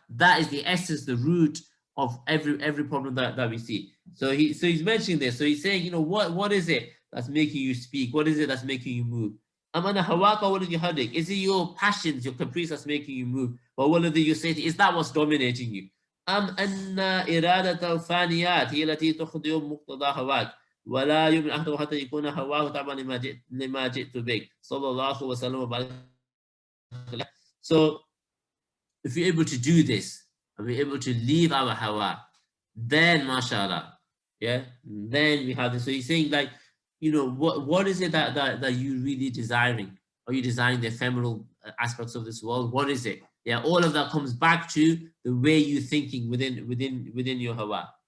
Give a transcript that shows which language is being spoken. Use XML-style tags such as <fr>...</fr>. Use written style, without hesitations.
<en>That is the essence, the root of every problem that we see. So he's mentioning this. So he's saying, what is it that's making you speak? What is it that's making you move? Is it your passions, your caprice that's making you move? Or one of the you say, is that what's dominating you?</en> <ar>أن إرادة الفانيات هي التي تخضع مقتضى هواك ولا يؤمن أحد حتى يكون هواه طبعا لما جئت بك صلى الله وسلم وبارك.</ar> <en>So if you're able to do this and we're able to leave our hawa, then mashallah, yeah, then we have this. So he's saying like, what is it that you really desiring? Are you desiring the ephemeral aspects of this world? What is it? Yeah, all of that comes back to the way you're thinking within your hawa.</en>